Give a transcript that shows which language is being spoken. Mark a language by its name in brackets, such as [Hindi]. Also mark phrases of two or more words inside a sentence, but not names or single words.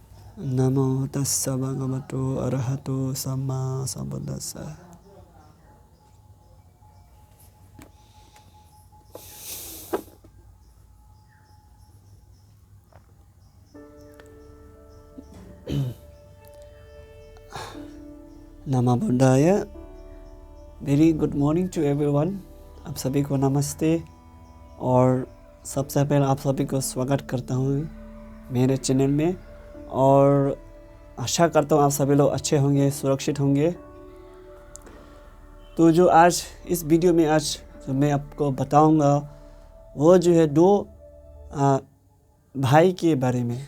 [Pali] नमो तस्स भगवतो अरहतो सम्मा सम्बुद्दस्स। नमो बुद्धाय। [English] Very good morning to everyone. [Hindi] आप सभी को नमस्ते और सबसे पहले आप सभी को स्वागत करता हूँ मेरे चैनल में और आशा करता हूँ आप सभी लोग अच्छे होंगे, सुरक्षित होंगे। तो जो आज इस वीडियो में आज जो मैं आपको बताऊंगा वो जो है दो भाई के बारे में।